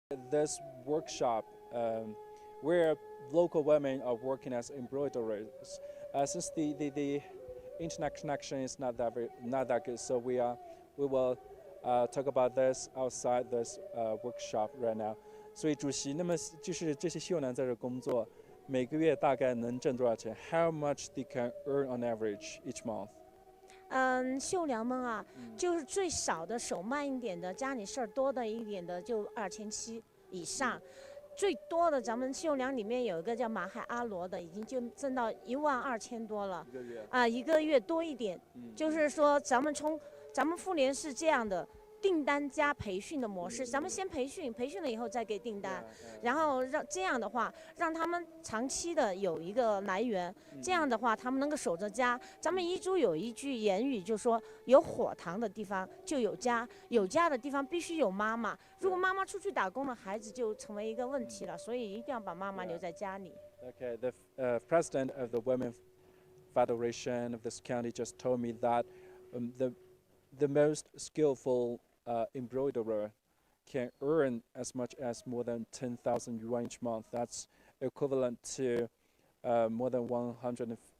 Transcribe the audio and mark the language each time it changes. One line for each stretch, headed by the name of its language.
English: This workshop, where local women are working as embroiderers, since the internet connection is not that good, so we will talk about this outside this workshop right now.
Chinese: 所以主席，那么就是这些绣娘在这工作，每个月大概能挣多少钱 ？
English: How much they can earn on average each month?
Chinese: 绣娘们啊，就是最少的手慢一点的，家里事儿多的一点的，就2700以上。最多的，咱们绣娘里面有一个叫马海阿罗的，已经就挣到12000多了。一个月啊，一个月多一点。就是说，咱们妇联是这样的。订单加培训的模式，咱们先培训了以后再给订单，然后这样的话，让他们长期的有一个来源，这样的话他们能够守着家。咱们彝族有一句言语，就说有火塘的地方就有家，有家的地方必须有妈妈。如果妈妈出去打工了，孩子就成为一个问题了，所以一定要把妈妈留在家里。
English: Okay, the president of the Women Federation of this county just told me that the most skillful embroiderer can earn as much as more than 10,000 yuan each month. That's equivalent to more than $150.